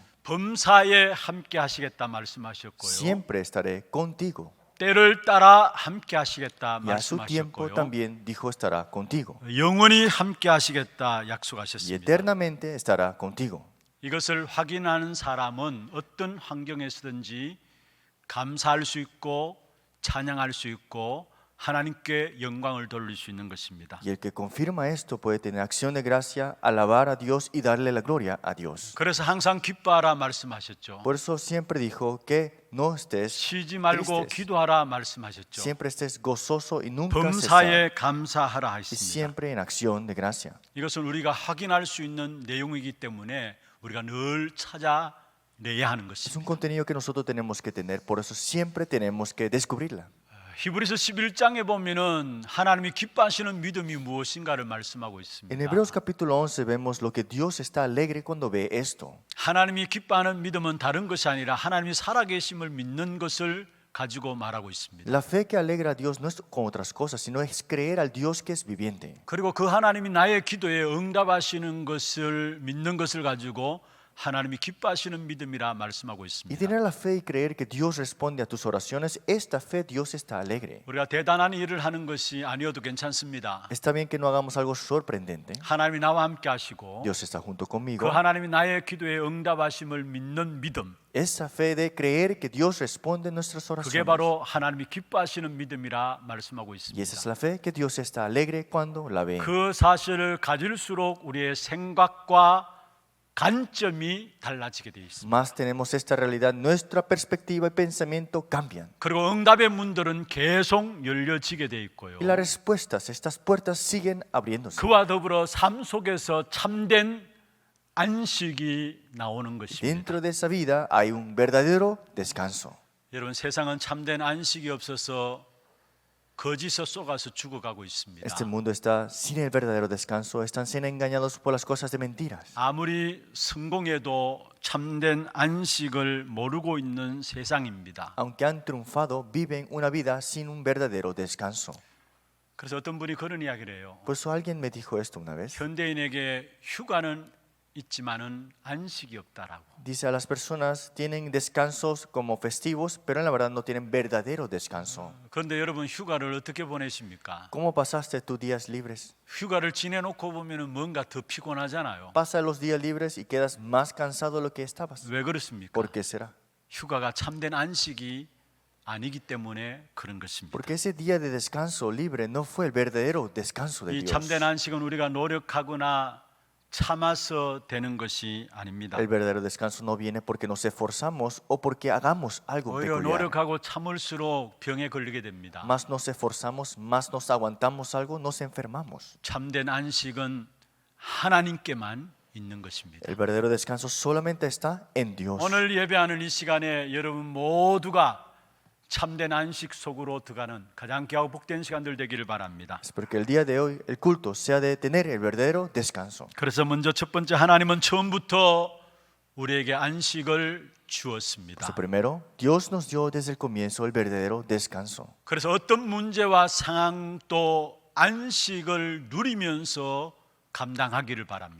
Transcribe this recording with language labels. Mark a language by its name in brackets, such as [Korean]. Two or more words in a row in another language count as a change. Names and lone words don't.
[Korean] 범사에 함께 하시겠다 말씀하셨고요. [Spanish] Siempre estaré contigo. [Korean] 때를 따라 함께 하시겠다 [Spanish] Y a su tiempo [Korean] 말씀하셨고요. [Spanish] también dijo, estará contigo. [Korean] 영원히 함께 하시겠다 [Spanish] Y [Korean] 약속하셨습니다. [Spanish] eternamente estará contigo. [Korean] 이것을 확인하는 사람은 어떤 환경에서든지 감사할 수 있고 찬양할 수 있고 하나님께 영광을 돌릴 수 있는 것입니다. [Spanish] Y el que confirma esto puede tener acción de gracia, alabar a Dios y darle la gloria a Dios. [Korean] 그래서 항상 기뻐하라 말씀하셨죠. [Spanish] Por eso siempre dijo que no estés [Korean] 쉬지 말고 [Spanish] tristes. [Korean] 기도하라 말씀하셨죠. [Spanish] Siempre estés gozoso y nunca cesar. [Korean] 범사에 감사하라 [Spanish] Y [Korean] 하셨습니다. [Spanish] siempre en acción de gracia. [Korean] 이것은 우리가 확인할 수 있는 내용이기 때문에 우리가 늘 찾아내야 하는 [Spanish] Es [Korean] 것입니다. [Spanish] un contenido que nosotros tenemos que tener, por eso siempre tenemos que descubrirla. [Korean] 히브리서 11장에 보면은 하나님이 기뻐하시는 믿음이 무엇인가를 말씀하고 있습니다. [Spanish] En Hebreos capítulo 11 vemos lo que Dios está alegre cuando ve esto. [Korean] 하나님이 기뻐하는 믿음은 다른 것이 아니라 하나님이 살아계심을 믿는 것을 가지고 말하고 있습니다. [Spanish] La fe que alegra a Dios no es con otras cosas, sino es creer al Dios que es viviente. [Korean] 그리고 그 하나님이 나의 기도에 응답하시는 것을 믿는 것을 가지고 하나님이 기뻐하시는 믿음이라 말씀하고 [Spanish] Y [Korean] 있습니다. [Spanish] tener la fe y creer que Dios responde a tus oraciones, esta fe Dios está alegre. [Korean] 우리가 대단한 일을 하는 것이 아니어도 괜찮습니다. [Spanish] Está bien que no hagamos algo sorprendente. [Korean] 하나님이 나와 함께 하시고 [Spanish] Dios está junto [Korean] 그 [Spanish] conmigo. [Korean] 하나님이 나의 기도에 응답하심을 믿는 믿음, [Spanish] Esa fe de creer que Dios responde a nuestras [Korean] 그게 [Spanish] oraciones. [Korean] 바로 하나님이 기뻐하시는 믿음이라 말씀하고 [Spanish] Y esa [Korean] 있습니다. [Spanish] es la fe que Dios está alegre cuando la ve. [Korean] 그 사실을 가질수록 우리의 생각과 관점이 달라지게 되어 있습니다. [Spanish] Más tenemos esta realidad, nuestra perspectiva y pensamiento cambian. [Korean] 그리고 응답의 문들은 계속 열려지게 되어 있고요. [Spanish] Y las respuestas, estas puertas siguen abriéndose. [Korean] 그와 더불어 삶 속에서 참된 안식이 나오는 것입니다. [Spanish] Dentro de esa vida hay un verdadero descanso. [Korean] 여러분, 세상은 참된 안식이 없어서 거짓에 쏘가서 죽어가고 있습니다. [Spanish] Este mundo está sin el verdadero descanso, están siendo engañados por las cosas de mentiras. [Korean] 아무리 성공해도 참된 안식을 모르고 있는 세상입니다. [Spanish] Aunque han triunfado, viven una vida sin un verdadero descanso. [Korean] 그래서 어떤 분이 그런 이야기를 해요. [Spanish] Por eso alguien me dijo esto una vez. [Korean] 현대인에게 휴가는 있지만은 안식이 없다라고. [Spanish] Dice a las personas tienen descansos como festivos, pero en la verdad no tienen verdadero descanso. [Korean] 그런데 여러분 휴가를 어떻게 보내십니까? [Spanish] ¿Cómo pasaste tus días libres? [Korean] 휴가를 지내놓고 보면은 뭔가 더 피곤하잖아요. [Spanish] Pasa los días libres y quedas más cansado de lo que estabas. [Korean] 왜 그렇습니까? [Spanish] ¿Por qué será? [Korean] 휴가가 참된 안식이 아니기 때문에 그런 것입니다. [Spanish] Porque ese día de descanso libre no fue el verdadero descanso de [Korean] 이 [Spanish] Dios. [Korean] 참된 안식은 우리가 노력하거나 참아서 되는 것이 아닙니다. [Spanish] El verdadero descanso no viene porque nos esforzamos o porque hagamos algo [Korean] 오히려 [Spanish] peculiar. [Korean] 노력하고 참을수록 병에 걸리게 됩니다. [Spanish] Más nos esforzamos, más nos aguantamos algo, nos enfermamos. [Korean] 참된 안식은 하나님께만 있는 것입니다. [Spanish] El verdadero descanso solamente está en Dios. [Korean] 오늘 예배하는 이 시간에 여러분 모두가 참된 안식 속으로 들어가는 가장 귀하고 복된 시간들 되기를 바랍니다. [Spanish] Espero que el día de hoy el culto sea de tener el verdadero descanso. [Korean] 그래서 먼저 첫 번째 하나님은 처음부터 우리에게 안식을 주었습니다. [Spanish] Entonces, primero, Dios nos dio desde el comienzo el verdadero descanso. [Korean] 그래서 어떤 문제와 상황도 안식을 누리면서 감당하기를 바랍니다.